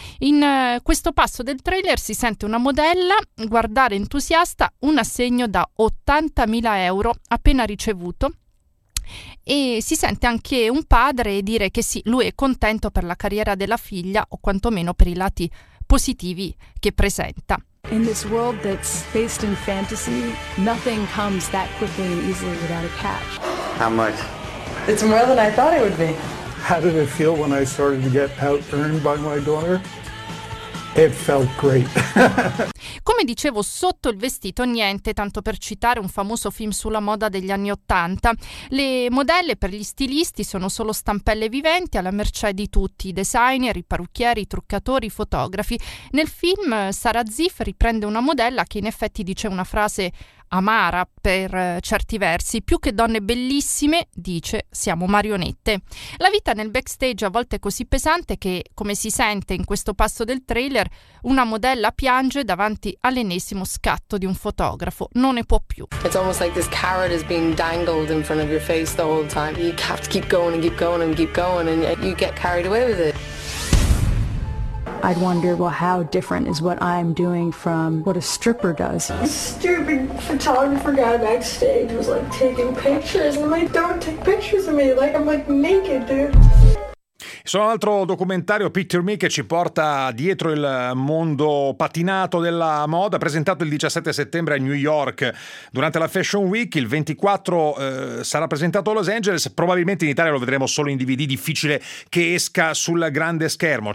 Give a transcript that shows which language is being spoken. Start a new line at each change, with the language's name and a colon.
Italian: In questo passo del trailer si sente una modella guardare entusiasta un assegno da 80.000 euro appena ricevuto e si sente anche un padre dire che sì, lui è contento per la carriera della figlia o quantomeno per i lati positivi che presenta.
English: In this world that's based in fantasy, nothing comes that quickly and easily without a catch. How much? It's more than I thought it would be. How did it feel when I started to get out earned by my daughter? It felt great.
Italian: Come dicevo, sotto il vestito niente, tanto per citare un famoso film sulla moda degli anni Ottanta. Le modelle per gli stilisti sono solo stampelle viventi alla mercé di tutti, i designer, i parrucchieri, i truccatori, i fotografi. Nel film Sarah Ziff riprende una modella che in effetti dice una frase amara per certi versi: più che donne bellissime, dice, siamo marionette. La vita nel backstage a volte è così pesante che, come si sente in questo passo del trailer, una modella piange davanti all'ennesimo scatto di un fotografo, non ne può più.
English: It's almost like this carrot is being dangled in front of your face the whole time. You have to keep going and keep going and keep going and you get carried away with it. I'd wonder, well, how different is what I'm doing from what a stripper does? A stupid photographer guy backstage was like taking pictures, and I'm like, don't take pictures of me, like I'm like naked, dude.
Italian: Sono un altro documentario, Picture Me, che ci porta dietro il mondo patinato della moda, presentato il 17 settembre a New York durante la Fashion Week. Il 24 sarà presentato a Los Angeles, probabilmente in Italia lo vedremo solo in DVD, difficile che esca sul grande schermo.